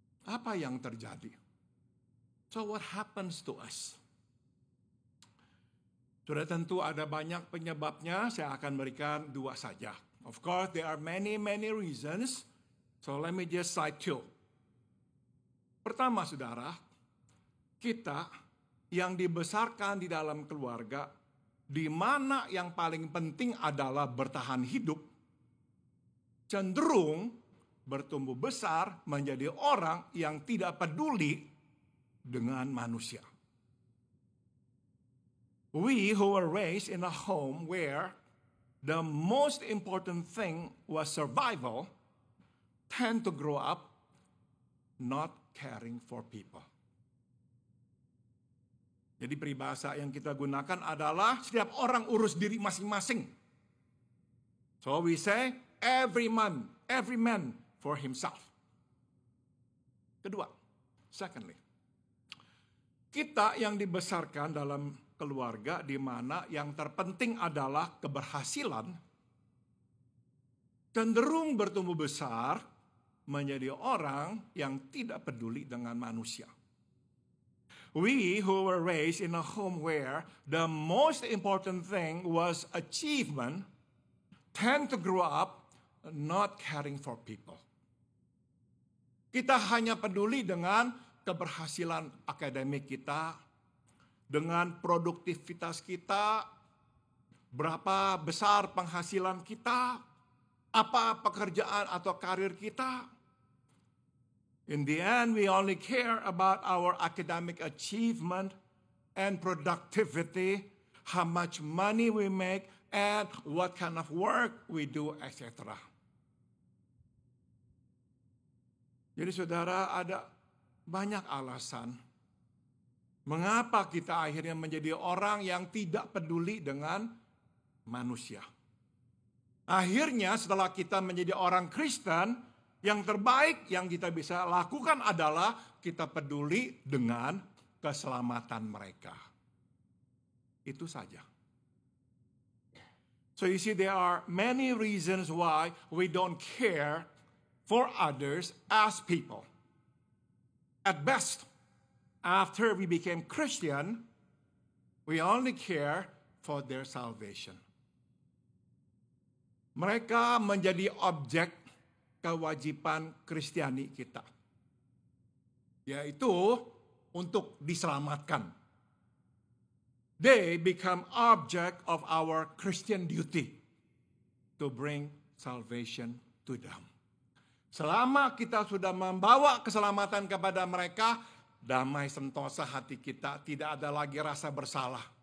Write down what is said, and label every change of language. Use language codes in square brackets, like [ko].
[id] Apa yang terjadi? [en] So what happens to us? [id] Sudah tentu ada banyak penyebabnya, saya akan berikan 2 saja. [en] Of course, there are many reasons, so let me just cite 2. [id] Pertama, saudara, kita yang dibesarkan di dalam keluarga, di mana yang paling penting adalah bertahan hidup, cenderung bertumbuh besar menjadi orang yang tidak peduli dengan manusia. [en] We who were raised in a home where the most important thing was survival tend to grow up not caring for people. [id] Jadi peribahasa yang kita gunakan adalah setiap orang urus diri masing-masing. [en] So we say every man for himself. [id] Kedua, secondly, kita yang dibesarkan dalam keluarga di mana yang terpenting adalah keberhasilan, cenderung bertumbuh besar menjadi orang yang tidak peduli dengan manusia. [en] We who were raised in a home where the most important thing was achievement tend to grow up not caring for people. [id] Kita hanya peduli dengan keberhasilan akademik kita, dengan produktivitas kita, berapa besar penghasilan kita, apa pekerjaan atau karir kita. [en] In the end, we only care about our academic achievement and productivity, how much money we make, and what kind of work we do, etc. [id] Jadi saudara, ada banyak alasan mengapa kita akhirnya menjadi orang yang tidak peduli dengan manusia. Akhirnya setelah kita menjadi orang Kristen, yang terbaik yang kita bisa lakukan adalah kita peduli dengan keselamatan mereka. Itu saja. [en] So you see, there are many reasons why we don't care for others as people. At best, after we became Christian, we only care for their salvation. [id] Mereka menjadi objek kewajiban Kristiani kita, yaitu untuk diselamatkan. [en] They become object of our Christian duty to bring salvation to them. [id] Selama kita sudah membawa keselamatan kepada mereka, damai sentosa hati kita, tidak ada lagi rasa bersalah.